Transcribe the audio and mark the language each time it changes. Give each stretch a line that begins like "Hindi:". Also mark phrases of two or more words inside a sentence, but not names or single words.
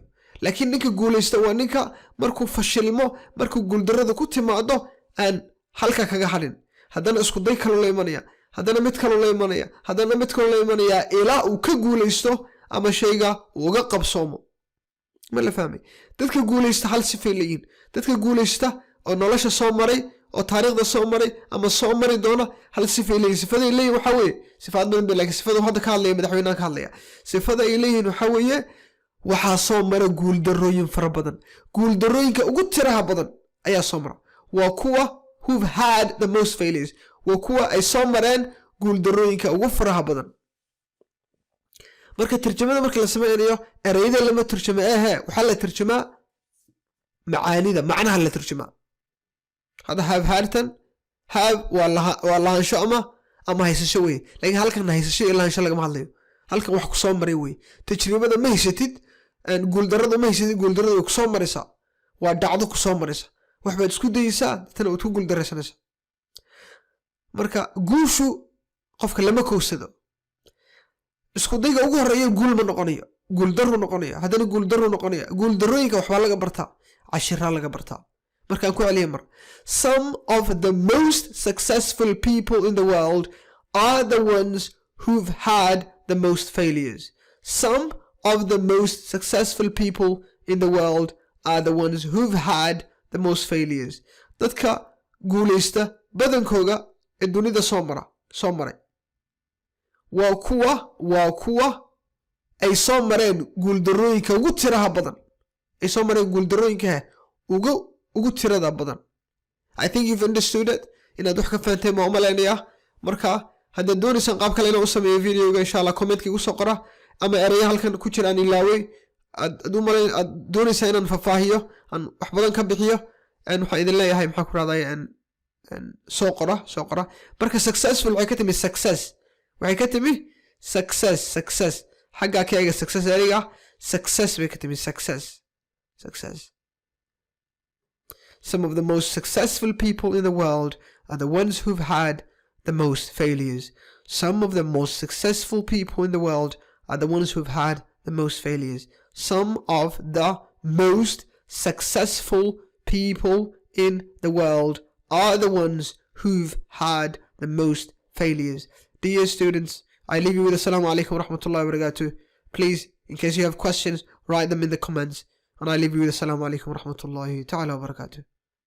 Somali: Laakiin ninka guulaysta waa ninka markuu fashilmo markuu guuldarada ku timaado aan halka kaga hadhin. Haddana isku day kale la imanaya. haddana mid kale la imanaya haddana mid kale la imanaya ilaa uu ka guuleysto ama shayga uu uga qabsoomo
Arabic: ما لا فهمي
Somali: dadka guuleysta hal sifay leeyihiin dadka guuleysta oo nolosha soo maray oo taariikhda soo maray ama soo mari doona hal sifay leeyihiin sifada ay leeyihiin waxa weeye sifaad badan bay laakiin sifada hadda ka hadlaya madaxweynaha ka hadlaya sifada ay leeyihiin waxa weeye waxaa soo mara guuldarrooyin fara badan guuldarrooyinka ugu tiraha badan ayaa soo mara waa kuwa
English: who've had the most failures
Somali: waa kuwa ay soo mareen guuldarrooyinka ugu faraha badan marka tarjumada marka la sameeyo erayada lama tarjuma waxa la tarjumaa macaanida macnaha la tarjumaa hada have hartan have waa lahaansho ama haysasho weeye laakiin halkan haysasho iyo lahaansho lagama hadlayo halkan wax ku soo maray weeye tajribada ma haysatid guuldarrada ma haysatid guuldarrada ku soo maraysa waa dhacdo ku soo maraysa wax baad isku dayaysaa tan aad ku guuldarraysanaysa marka guushu qofka lama koosado isku dayga ugu horeeya guul ma noqonayo guul darro noqonayo hadana guul darro noqonayo guul darrooyinka waxba laga bartaa cashira laga bartaa markaan ku celiyo mar
English: some of the most successful people in the world are the ones who've had the most failures some of the most successful people in the world are the ones who've had the most failures
Somali: dadka guuleysta badankooga ee dunida soo maray waa kuwa ay soo mareen guuldarrooyinka ugu tiraha badan ay soo mareen guuldarrooyinka ugu tirada badan
English: I think you've understood it
Somali: inaad wax ka fahantay ma umaleynaya marka haddaad doonaysaan qaab kale inaan u sameeyo videoga
Arabic: إن شاء الله
Somali: comment-ka igu soo qora ama eraya halkan ku jiraan ilaaway aad doonaysaa inaan fafaahiyo aan wax badan ka bixiyo waxaan idin leeyahay maxaa ku raadaya soo qora marka successful waxay ka timi success waxay ka timi success xagga ka eega success eriga success bay ka timi success
English: some of the most successful people in the world are the ones who've had the most failures some of the most successful people in the world are the ones who've had the most failures some of the most successful people in the world are the ones who've had the most failures. Dear students, I leave you with
Arabic: السلام عليكم ورحمة الله وبركاته.
English: Please, in case you have questions, write them in the comments. And I leave you with
Arabic: السلام عليكم ورحمة الله تعالى وبركاته.